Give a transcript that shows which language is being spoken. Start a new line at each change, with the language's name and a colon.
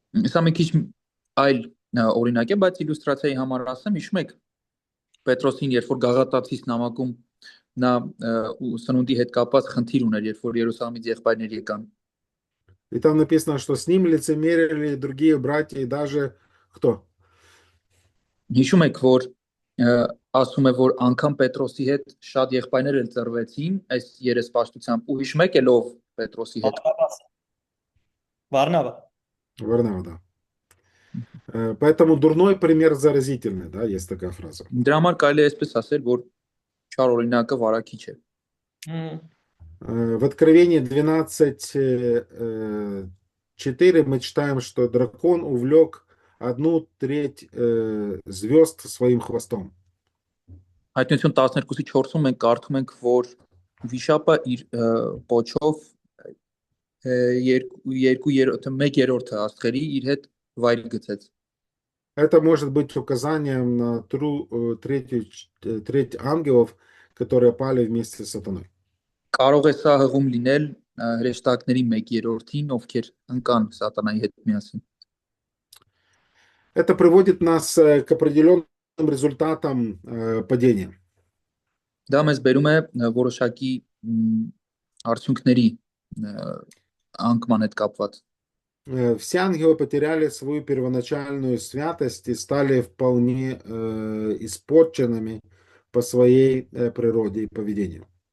Armenian: Սա մի քիչ այլ օրինակ է, բայց իլյուստրացիայի համար ասեմ, հիշում եք Պետրոսին, երբ որ գաղատացիս նամակում նա սնունդի հետ կապված խնդիր ուներ, երբ որ Երուսաղեմից եղբայրներ եկան։
Russian: И там написано, что с ним лицемерили другие братья и даже кто?
Armenian: Հիշում եք, որ ասում է, որ անգամ Պետրոսի հետ շատ եղբայրներ էլ ծրվեցին այս երեսպաշտությամբ, ու հիշում եք ելով Պետրոսի հետ։ Վարնավա։
Russian: Варнава, да. Поэтому дурной пример заразительный, да, есть такая фраза.
Armenian: Դրա համար կարելի է այսպես ասել, որ չար օրինակը վարակիչ է։
Russian: В Откровении 12:4 мы читаем, что дракон увлек 1/3 звезд своим хвостом.
Armenian: Հայտնություն 12:4-ում մենք կարդում ենք, որ վիշապը իր պոչով 1/3 աստղերի իր հետ վայր գցեց։
Russian: Это может быть указанием на треть ангелов, которые пали вместе с сатаной.
Armenian: Կարող է սա հղում լինել հրեշտակների 1/3-ին, ովքեր ընկան սատանայի հետ միասին։
Russian: Это приводит нас к определенным результатам падения.
Armenian: Դա մեզ բերում է որոշակի արդյունքների անկման հետ կապված։
Russian: Все ангелы потеряли свою первоначальную святость и стали вполне испорченными по своей природе и поведению.